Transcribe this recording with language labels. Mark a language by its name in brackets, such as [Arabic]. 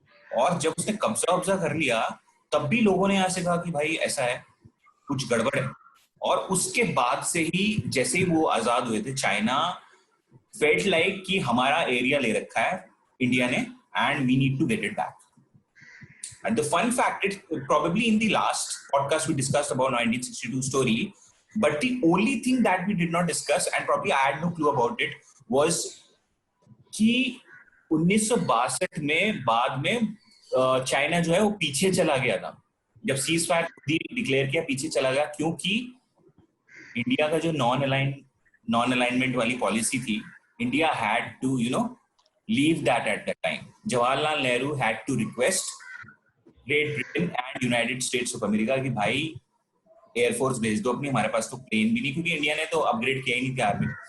[Hindi] और जब उसने कब्जा कर लिया तब भी लोगों ने यहाँ से कहा कि भाई ऐसा है, कुछ गड़बड़ है. और उसके बाद से ही जैसे ही वो आजाद हुए थे, चाइना [English] felt like [Hindi] कि हमारा एरिया ले रखा है इंडिया ने [English] And we need to get it back. And the fun fact, it probably in the last podcast we discussed about 1962 story, but the only thing that we did not discuss, and probably I had no clue about it, was [Hindi] कि 1962 में बाद में China जो है वो पीछे चला गया था. जब सीज फायर डिक्लेयर किया पीछे चला गया, क्योंकि इंडिया का जो नॉन अलाइनमेंट वाली पॉलिसी थी, [English] India had to leave that at that time. [Hindi] Jawaharlal Nehru [English] had to request Great Britain and United States of America [Hindi] कि भाई एयरफोर्स भेज दो अपनी, हमारे पास तो प्लेन भी नहीं, क्योंकि इंडिया ने तो अपग्रेड किया ही नहीं था आर्मी.